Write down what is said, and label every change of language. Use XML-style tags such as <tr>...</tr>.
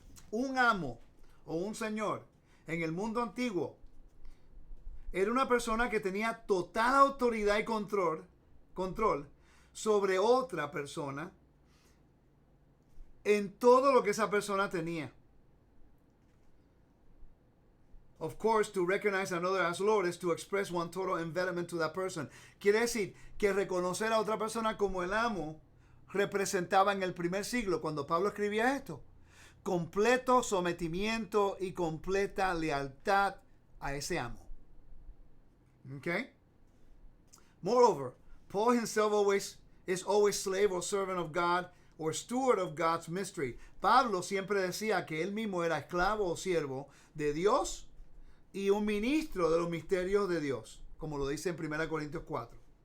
<es>Un amo o un señor en el mundo antiguo era una persona que tenía total autoridad y control sobre otra persona en todo lo que esa persona tenía.</es> <en>Of course, to recognize another as Lord is to express one total envelopment to that person.</en> <es>Quiere decir que reconocer a otra persona como el amo representaba en el primer siglo, cuando Pablo escribía esto, completo sometimiento y completa lealtad a ese amo.</es> <en>Okay? Moreover, Paul himself is always slave or servant of God or steward of God's mystery.</en> <es>Pablo siempre decía que él mismo era esclavo o siervo de Dios y un ministro de los misterios de Dios, como lo dice en 1 Corintios 4.</es>